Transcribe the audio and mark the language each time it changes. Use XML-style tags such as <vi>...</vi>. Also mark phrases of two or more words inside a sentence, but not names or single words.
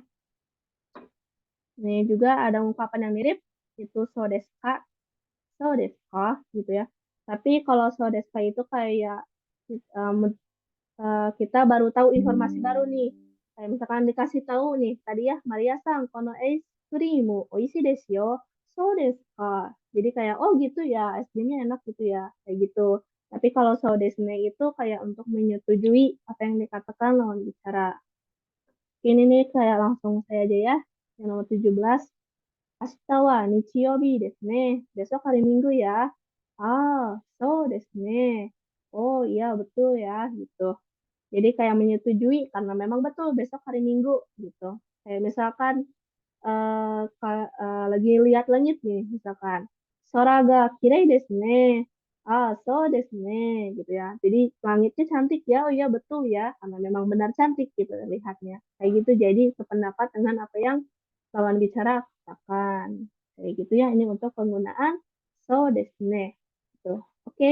<id>Ini juga ada ungkapan yang mirip, itu</id> <ja>そうですか</ja> <id>gitu ya. Tapi kalau</id> <ja>そうですか</ja> <id>itu kayak kita baru tahu informasi baru nih. Kayak misalkan dikasih tahu nih, tadi ya,</id> <ja>マリアさん、このアイスクリームおいしいですよ. そうですか.</ja> <id>Jadi kayak, oh gitu ya, es krimnya enak gitu ya, kayak gitu. Tapi kalau</id> <ja>そうですね</ja> <id>itu kayak untuk menyetujui apa yang dikatakan lawan bicara. Ini nih kayak langsung saya aja ya, yang nomor 17.</id> <ja>明日は日曜日ですね.</ja> <id>Besok hari Minggu ya.</id> <ja>あ、そうですね.</ja> <id>Oh iya betul ya, gitu. Jadi kayak menyetujui karena memang betul besok hari Minggu gitu. Kayak misalkan lagi lihat langit nih misalkan.</id> <ja>空がきれいですね。あ、そうですね</ja> <id>gitu ya. Jadi langitnya cantik ya. Oh iya betul ya karena memang benar cantik gitu lihatnya. Kayak gitu jadi sependapat dengan apa yang lawan bicara katakan. Kayak gitu ya ini untuk penggunaan</id> <ja>そうですね.</ja> <id>Gitu. Oke.</id>